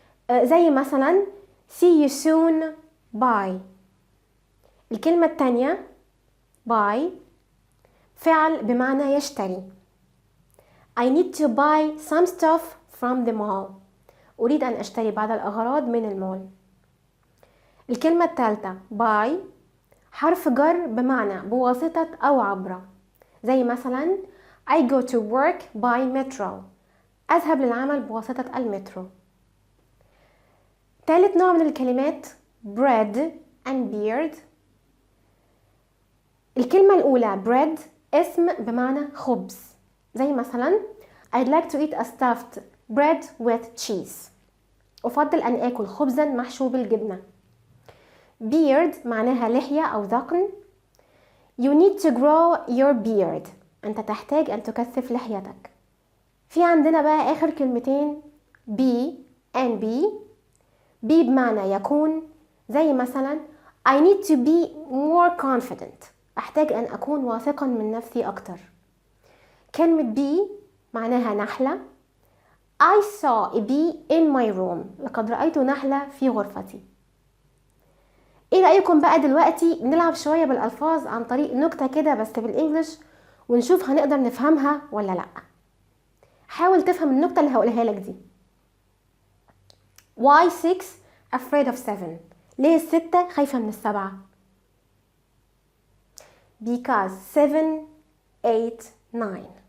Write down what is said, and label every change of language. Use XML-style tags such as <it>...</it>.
<ar>زي مثلا</ar> <en>see you soon bye.</en> <ar>الكلمة التانية buy فعل بمعنى يشتري.</ar> <en>I need to buy some stuff from the mall.</en> <ar>أريد أن أشتري بعض الأغراض من المول. الكلمة الثالثة buy حرف جر بمعنى بواسطة أو عبر. زي مثلا</ar> <en>I go to work by metro.</en> <ar>أذهب للعمل بواسطة المترو. ثالث نوع من الكلمات</ar> <en>bread and beard.</en> <ar>الكلمة الأولى bread اسم بمعنى خبز. زي مثلا</ar> <en>I'd like to eat a stuffed bread with cheese.</en> <ar>أفضل أن آكل خبزا محشو بالجبنة. beard معناها لحية أو ذقن.</ar> <en>You need to grow your beard.</en> <ar>أنت تحتاج أن تكثف لحيتك. في عندنا بقى آخر كلمتين</ar> <en>be and be</en> <ar>بمعنى يكون.</ar> <en>زي مثلا I need to be more confident.</en> <ar>أحتاج أن أكون واثقا من نفسي أكتر. كلمة be معناها نحلة.</ar> <en>I saw a bee in my room.</en> <ar>لقد رأيت نحلة في غرفتي. ايه رأيكم بقى دلوقتي نلعب شوية بالألفاظ عن طريق نكتة كده بس بالإنجليش، ونشوف هنقدر نفهمها ولا لأ. حاول تفهم النكتة اللي هقولها لك دي.</ar> <en>Why 6 afraid of 7؟</en> <ar>ليه 6 خايفة من 7؟</ar> <en>Because 7 ate 9.</en>